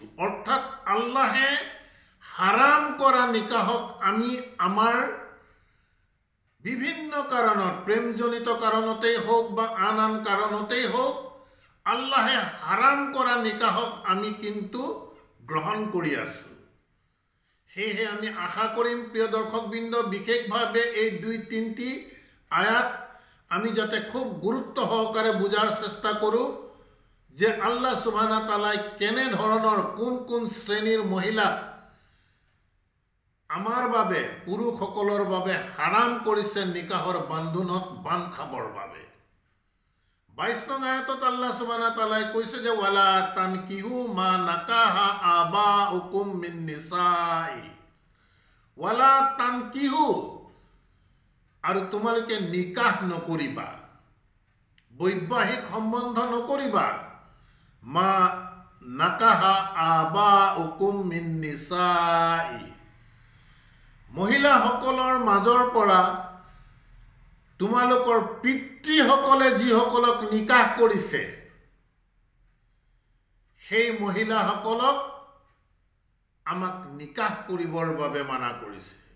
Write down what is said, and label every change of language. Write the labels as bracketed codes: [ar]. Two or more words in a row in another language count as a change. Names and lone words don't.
[as] অৰ্থাৎ আল্লাহে হাৰাম কৰা নিকাহক আমি আমাৰ বিভিন্ন কাৰণত, প্ৰেমজনিত কাৰণতেই হওক বা আন আন কাৰণতেই হওক, আল্লাহে হাৰাম কৰা নিকাহক আমি কিন্তু গ্ৰহণ কৰি আছোঁ। সেয়েহে আমি আশা কৰিম প্ৰিয় দৰ্শকবৃন্দ, বিশেষভাৱে এই 2-3টি আয়াত আমি যাতে খুব গুৰুত্ব সহকাৰে বুজাৰ চেষ্টা কৰোঁ যে [ar] الله سبحانه وتعالى [as] কেনেধৰণৰ কোন কোন শ্ৰেণীৰ মহিলাক আমাৰ বাবে, পুৰুষসকলৰ বাবে হাৰাম কৰিছে নিকাহৰ বান্ধোনত বান্ধ খাবৰ বাবে। 22 নং আয়াতত [ar] الله سبحانه وتعالى [as] কৈছে যে [ar] ولا تنكحوا ما نكح آباؤكم من النساء. ولا تنكحوا, [as] আৰু তোমালোকে নিকাহ নকৰিবা, বৈবাহিক সম্বন্ধ নকৰিবা, [ar] ما نكح آباؤكم من النساء, [as] মহিলাসকলৰ মাজৰ পৰা তোমালোকৰ পিতৃসকলে যিসকলক নিকাহ কৰিছে সেই মহিলাসকলক আমাক নিকাহ কৰিবৰ বাবে মানা কৰিছে।